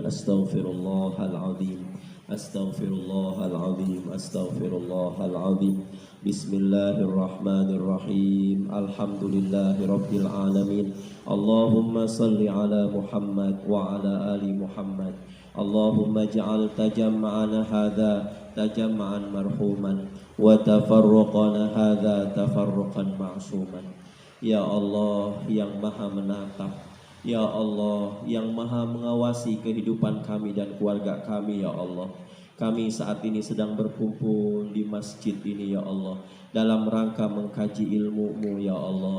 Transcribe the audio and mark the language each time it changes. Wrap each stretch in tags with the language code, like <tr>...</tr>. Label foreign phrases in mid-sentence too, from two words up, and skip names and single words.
<ar>أستغفر الله العظيم. أستغفر الله العظيم. أستغفر الله العظيم. بسم الله الرحمن الرحيم. الحمد لله رب العالمين. اللهم صل على محمد وعلى آل محمد. اللهم اجعل تجمعنا هذا تجمعا مرحوما وتفرقنا هذا تفرقا معصوما. يا الله</ar> <id>yang maha menatap,</id> <ar>يا الله</ar> <id>yang maha mengawasi kehidupan kami dan keluarga kami,</id> <ar>يا الله.</ar> <id>Kami saat ini sedang berkumpul di masjid ini,</id> <ar>يا الله,</ar> <id>dalam rangka mengkaji ilmu-Mu,</id> <ar>يا الله.</ar>